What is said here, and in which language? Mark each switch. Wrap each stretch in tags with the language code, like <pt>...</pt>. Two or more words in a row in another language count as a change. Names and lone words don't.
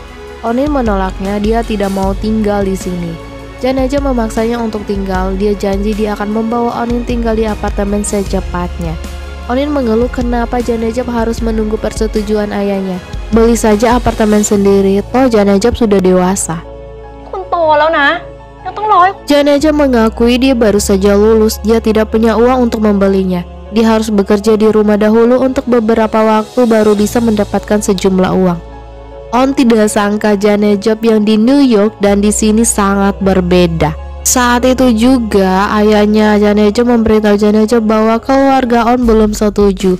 <id>Onin menolaknya, dia tidak mau tinggal di sini. Janejab memaksanya untuk tinggal. Dia janji dia akan membawa Onin tinggal di apartemen secepatnya. Onin mengeluh kenapa Janejab harus menunggu persetujuan ayahnya. Beli saja apartemen sendiri, toh Janejab sudah dewasa.</id> <th>คุณโตแล้วนะยังต้องรอให้</th> <id>Janejab mengakui dia baru saja lulus, dia tidak punya uang untuk membelinya. Dia harus bekerja di rumah dahulu untuk beberapa waktu baru bisa mendapatkan sejumlah uang. On tidak sangka Janejab yang di New York dan di sini sangat berbeda. Saat itu juga ayahnya Janejab memberitahu Janejab bahwa keluarga On belum setuju.</id>